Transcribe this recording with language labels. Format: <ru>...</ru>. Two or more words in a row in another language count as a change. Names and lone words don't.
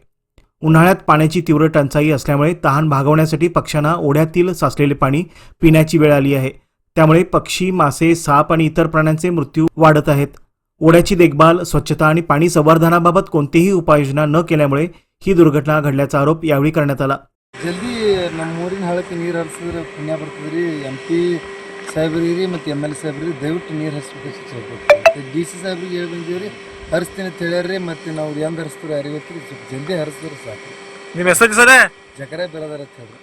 <mr>उन्हाळ्यात पाण्याची तीव्र टंचाई असल्यामुळे तहान भागवण्यासाठी पक्ष्यांना ओढ्यातील साचलेले पाणी पिण्याची वेळ आली आहे. त्यामुळे पक्षी, मासे, साप आणि इतर प्राण्यांचे मृत्यू वाढत आहेत. ओढ्याची देखभाल, स्वच्छता आणि पाणी संवर्धनाबाबत कोणतीही उपाययोजना न केल्यामुळे ही दुर्घटना घडल्याचा आरोप यावेळी करण्यात आला.</mr> <kn>ಜಲ್ದಿ ನಮ್ಮ ಊರಿನ ಹಳ್ಳಕ್ಕೆ ನೀರು ಹರಿಸಿದ್ರೆ ಪುಣ್ಯ ಬರ್ತದೆ ರೀ. MP ಸಾಹೇಬ್ರಿಗೆ ಮತ್ತು MLA ಸಾಹೇಬ್ರಿಗೆ ದಯವಿಟ್ಟು ನೀರು ಹರಿಸ್ಬೇಕು. DC ಸಾಹೇಬ್ರಿಗೆ ಹೇಳಿ ಬಂದೀವಿ ರೀ, ಹರಿಸ್ತೀನಿ ಅಂತ ಹೇಳ್ಯಾರ. ಮತ್ತು ನಾವು ಎಂದು ಹರಿಸ್ತೀವಿ ಯಾರಿಗೆ ಗೊತ್ತಿರಿ, ಸ್ವಲ್ಪ ಜಲ್ದಿ ಹರಿಸಿದ್ರೆ ಸಾಕು. ನಿಮ್ಮ ಹೆಸರು ಸರ ಜಕರೆ ಬೆಳದಾರ ಅಂತ ಹೇಳ್ರಿ.</kn>